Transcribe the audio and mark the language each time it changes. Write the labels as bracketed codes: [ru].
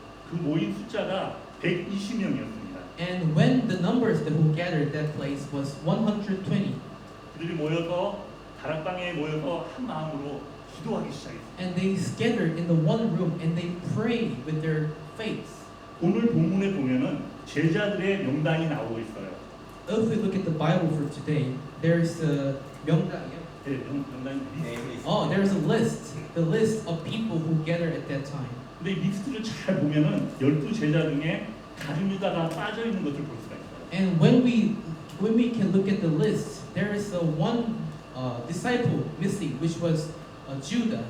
[ko] 그 모인 숫자가 120명이었습니다. [en] And when the numbers that who gathered that place was 120, [ko] 그들이 모여서 다락방에 모여서 한 마음으로 기도하기 시작했습니다. [en] and they gathered in the one room and they prayed with their faith. [ko] 오늘 본문에 보면은 제자들의 명단이 나오고 있어요. [en] If we look at the Bible for today, there's a 명단. [ko] 네, 명단이 리스트. [en] There's a list, the list of people who gathered at that time. [ko] 근데 이 리스트를 잘 보면은 12제자 중에 가룟 유다가 빠져 있는 것을 볼 수가 있어요. [en] And when we can look at the list, there is one disciple missing, which was Judah.